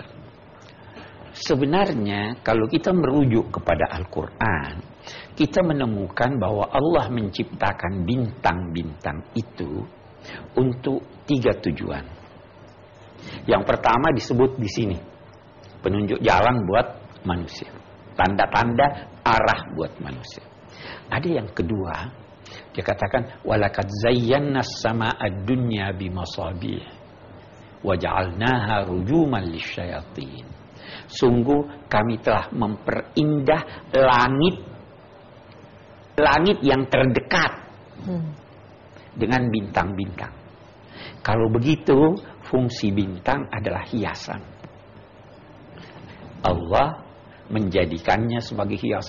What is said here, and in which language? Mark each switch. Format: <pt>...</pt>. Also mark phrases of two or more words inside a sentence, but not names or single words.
<id>Sebenarnya kalau kita merujuk kepada Al-Quran, kita menemukan bahwa Allah menciptakan bintang-bintang itu untuk 3 tujuan. Yang pertama disebut di sini, penunjuk jalan buat manusia, tanda-tanda arah buat manusia. Ada yang kedua, dia katakan</id> <ar>ولقد زينا السماء الدنيا بمصابيح وجعلناها رجوما للشياطين.</ar> <id>Sungguh kami telah memperindah langit yang terdekat dengan bintang-bintang. Kalau begitu, fungsi bintang adalah hiasan. Allah menjadikannya sebagai hiasan.</id>